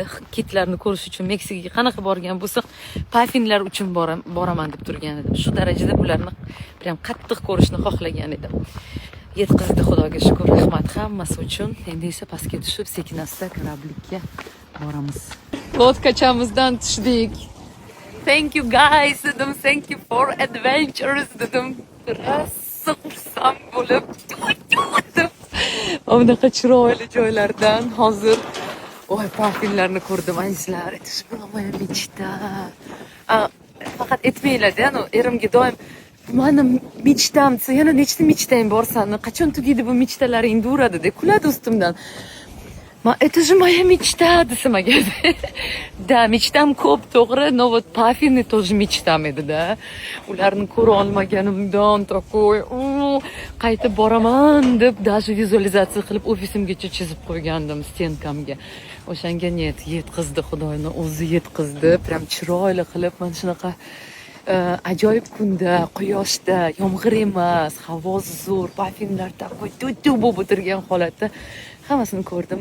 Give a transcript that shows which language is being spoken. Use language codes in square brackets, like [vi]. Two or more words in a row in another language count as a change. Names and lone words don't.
[uz] Kitlarni ko'rish uchun Meksikaga qanaqa borgan bo'lsa, puffinlar uchun boraman deb turgan edim. Shu darajada bularni prям qattiq ko'rishni xohlagan edim. Yetkazdi, Xudoga shukr, rahmat hammasi uchun. Endi esa pastga tushib, sekin-asta korablikka boramiz. Lodkachamizdan tushdik. [en] Thank you guys dedim, thank you for adventures dedim. [uz] Rosa xursand bo'lib bunaqa chiroyli joylardan hozir puffinlarni ko'rdim azizlar. Aytishim mechta. Faqat aytmanglar-da, erimga doim mani mechtam desa, yana nechta mechtang bor sani? Qachon tugaydi bu mechtalaring uradi-da, kuladi ustimdan. [ru] Это же моя мечта, [uz] desamaga. Da, mechtam ko'p, to'g'ri, [ru] но вот [uz] Pafini тоже mechtam edi-da. Ularni ko'ra olmaganimdan takoy, qaytib boraman deb даже vizualizatsiya qilib ofisimgacha chizib qo'ygandim stenkamga. O'shanga net yetkazdi, Xudoning o'zi yetkazdi. Prям chiroyli qilib mana shunaqa ajoyib kunda, quyoshda, yomg'ir emas, havo zo'r, Pafinlar takoy tutu bo'lib o'tirgan holatda hammasini ko'rdim.